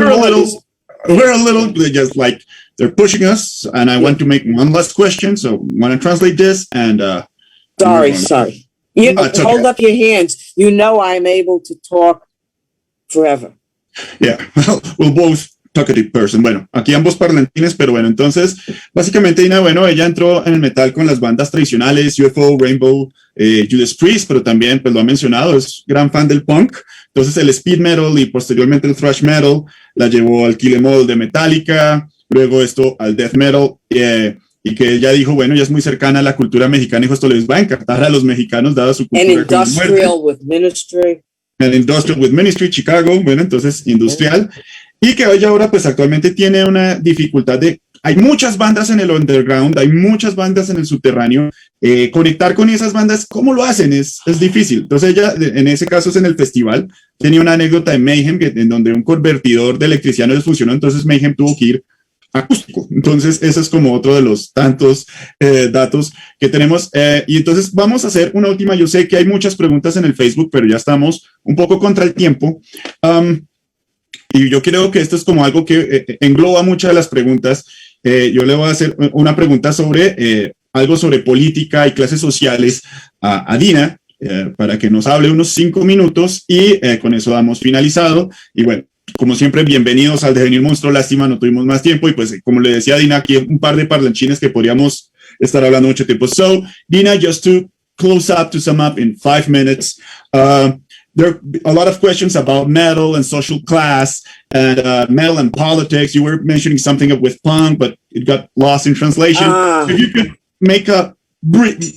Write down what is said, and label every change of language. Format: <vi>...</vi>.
<en>we're a little just like they're pushing us, and I want to make one last question. So I'm going to translate this and sorry. Hold up your hands. I'm able to talk forever. Yeah, well, we'll both talkative person.</en> <es>Bueno, aquí ambos parlantines, pero bueno, entonces, básicamente Deena, ella entró en el metal con las bandas tradicionales, UFO, Rainbow, Judas Priest, pero también, pues lo ha mencionado, es gran fan del punk. Entonces el speed metal y posteriormente el thrash metal la llevó al Kill 'Em All de Metallica, luego esto al death metal, y que ella dijo, ella es muy cercana a la cultura mexicana, dijo, esto les va a encantar a los mexicanos, dada su cultura.</es> <en>And Industrial with Ministry. And Industrial with Ministry, Chicago,</en> <es>entonces industrial. Y que ella ahora pues actualmente tiene una dificultad hay muchas bandas en el underground, hay muchas bandas en el subterráneo, conectar con esas bandas, ¿cómo lo hacen? Es difícil. Entonces ella, en ese caso es en el festival, tenía una anécdota de Mayhem, en donde un convertidor de electricidad no les funcionó, entonces Mayhem tuvo que ir acústico. Entonces ese es como otro de los tantos datos que tenemos. Y entonces vamos a hacer una última. Yo sé que hay muchas preguntas en el Facebook, pero ya estamos un poco contra el tiempo. Y yo creo que esto es como algo que engloba muchas de las preguntas. Yo le voy a hacer una pregunta sobre algo sobre política y clases sociales a Deena, para que nos hable unos 5 minutos y con eso damos finalizado. Y bueno, como siempre, bienvenidos al Devenir Monstruo. Lástima, no tuvimos más tiempo y pues como le decía a Deena, aquí un par de parlanchines que podríamos estar hablando mucho tiempo.</es> <en>So, Deena, just to close up, to sum up in 5 minutes, there are a lot of questions about metal and social class and metal and politics. You were mentioning something with punk, but it got lost in translation. If you could make a brief...</en>